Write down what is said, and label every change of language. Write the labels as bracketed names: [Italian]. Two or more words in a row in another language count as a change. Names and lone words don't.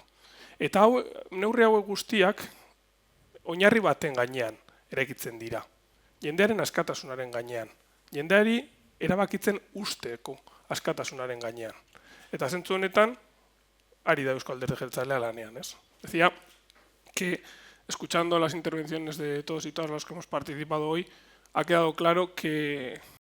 [Basque] Eta neurri hauek guztiak oinarri baten gainean eraikitzen dira. Jendearen askatasunaren gainean. Jendeari erabakitzen usteko askatasunaren gainean. Eta zentzu honetan, ari da Eusko Alderdi Jeltzalea lanean, [Spanish] ¿es? Decía que, escuchando las intervenciones de todos y todas los que hemos participado hoy, ha quedado claro que